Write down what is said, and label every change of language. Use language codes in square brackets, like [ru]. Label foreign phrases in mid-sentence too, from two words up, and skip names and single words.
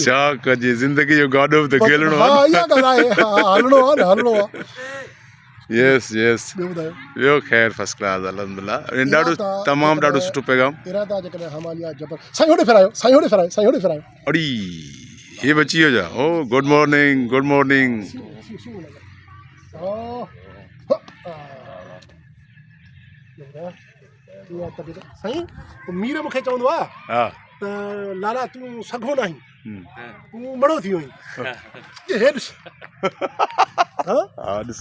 [sd] छा कजे ज़िंदगी जो गाॾो बि त खेलणो हा आहे इहा ॻाल्हि आहे हलणो आहे न हलणो आहे [en] yes yes [sd] ॿियो ॿुधायो ॿियो ख़ैर [en] first class [sd] अल्हम्दुलिल्लाह ॾाढो तमामु ॾाढो सुठो पैगाम इरादा जेकॾहिं हमालिया जबर साईं होॾे फेरायो साईं होॾे फेरायो साईं होॾे फेरायो अड़ी हे बची वियो छा ओ [en] good morning good morning [sd] साईं मीर मूंखे चवंदो आहे हा त लाला तूं सघो न आहीं तूं मड़ो थी वियो आहीं हे ॾिस हा ॾिस